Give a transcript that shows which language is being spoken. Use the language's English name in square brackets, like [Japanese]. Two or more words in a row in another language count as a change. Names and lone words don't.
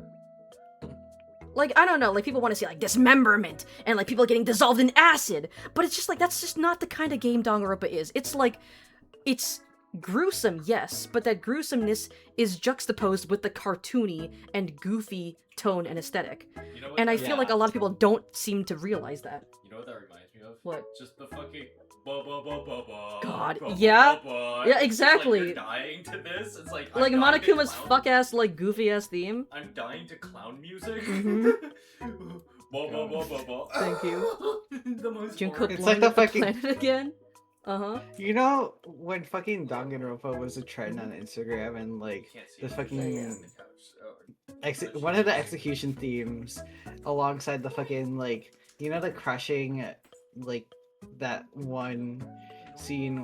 [English] Like, I don't know, like, people want to see, like, dismemberment, and, like, people getting dissolved in acid, but it's just, like, that's just not the kind of game Danganronpa is. It's, like, it's gruesome, yes, but that gruesomeness is juxtaposed with the cartoony and goofy tone and aesthetic. You know what And I that- feel like a lot of people don't seem to realize that. You know what that reminds me of? What? Just the fucking ba-ba-ba-ba-ba, God, ba-ba-ba-ba. yeah? It's Yeah, like exactly. you're dying to this. It's like Like I'm dying to Monokuma's clown- fuck-ass, like, goofy-ass theme. I'm dying to clown music. Mhm. Ba-ba-ba-ba-ba. Thank you. The most Junko boring- It's like the fucking- planet again. Uh-huh. You know, when fucking Danganronpa was a trend on Instagram and, like, the fucking... one of the execution themes alongside the fucking, like, you know, the crushing, like, that one scene...